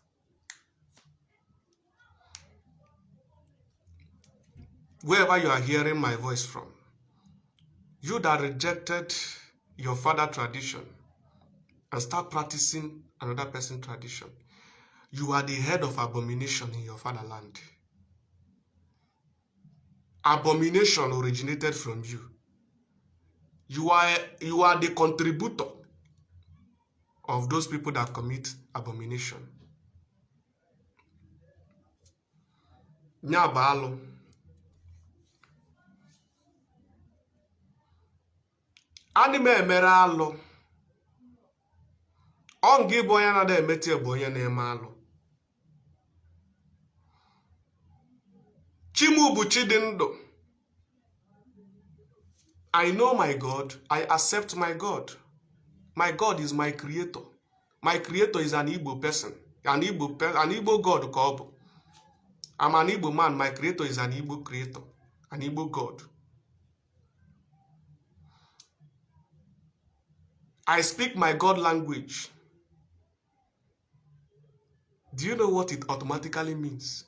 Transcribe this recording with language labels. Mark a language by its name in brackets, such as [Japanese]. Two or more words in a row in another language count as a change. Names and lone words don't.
[English] Wherever you are hearing my voice from, you that rejected your father tradition and start practicing another person's tradition, you are the head of abomination in your fatherland. Abomination originated from you. You are the contributor of those people that commit abomination. [Igbo] Nya bụ alụ. Ani m emere alụ. Ọ ngị bụ onye na-ada emete bụ onye na-eme alụ. Chimu bụ chi dị ndụ. [English] I know my God. I accept my God. My God is my creator. My creator is an Igbo person. An Igbo God [Igbo] ka ọ bụ. [English] I'm an Igbo man. My creator is an Igbo creator. An Igbo God. I speak my God language. Do you know what it automatically means?